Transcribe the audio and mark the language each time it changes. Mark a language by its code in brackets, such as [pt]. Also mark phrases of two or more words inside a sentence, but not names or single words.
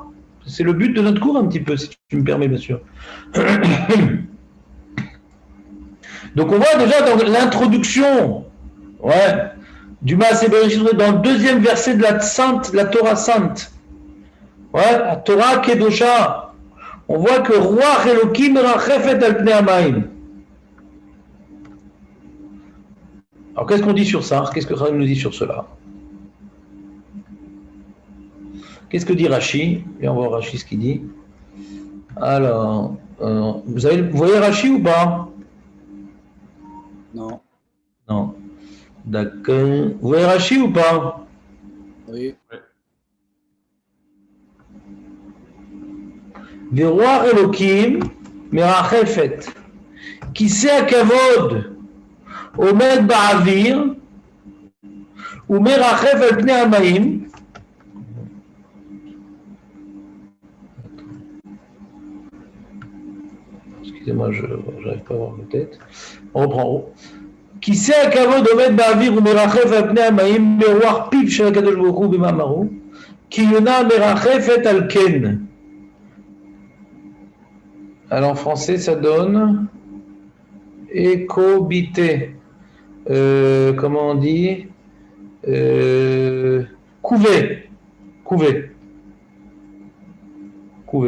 [fr] C'est le but de notre cours, un petit peu, si tu me permets, bien sûr. Donc, on voit déjà dans l'introduction, ouais, du [he] מעשה בראשית, [fr] dans le deuxième verset de la Torah sainte, ouais, la [he] תורה קדושה, [fr] on voit que [he] רוח אלוקים מרחפת על פני המים. [fr] Alors, qu'est-ce qu'on dit sur ça? Qu'est-ce que Chachamim nous dit sur cela? Qu'est-ce que dit Rashi? Et on va voir Rashi ce qu'il dit. Alors, vous voyez Rashi ou pas? Non. Non. D'accord. Vous voyez Rashi ou pas? Oui. [he] ורוח אלוקים מרחפת כיסא הכבוד עומד באוויר ומרחף על פני המים. [fr] Excusez-moi, je n'arrive pas à voir ma tête. On reprend. [he] כיסא הכבוד עומד באוויר ומרחף על פני המים ברוח פיו של הקדוש ברוך הוא במאמרו, כי יונה מרחפת על כן. [fr] Alors en français ça donne écobité. Comment on dit couver. Couver. Couver.